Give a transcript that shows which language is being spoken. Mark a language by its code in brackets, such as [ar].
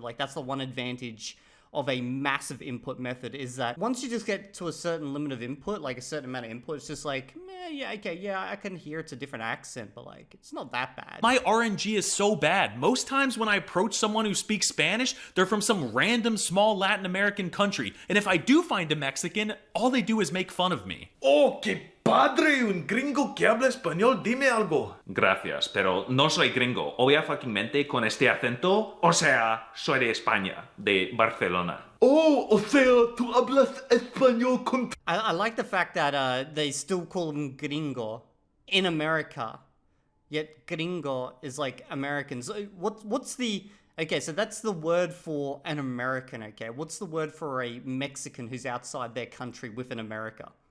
[en] Like, that's the one advantage of a massive input method, is that once you just get to a certain limit of input, like a certain amount of input, it's just like, yeah, okay, yeah, I can hear it's a different accent, but like, it's not that bad. my RNG is so bad. Most times when I approach someone who speaks Spanish, they're from some random small Latin American country. And if I do find a Mexican, all they do is make fun of me. [es] ¡Oh, qué padre! Un gringo que habla español, dime algo. Gracias, pero no soy gringo. Obviamente con este acento, o sea, soy de España, de Barcelona. Oh, o sea, tú hablas español con... [en] I like the fact that they still call him gringo in America, yet gringo is like Americans. What's the... Okay, so that's the word for an American, okay? What's the word for a Mexican who's outside their country within America?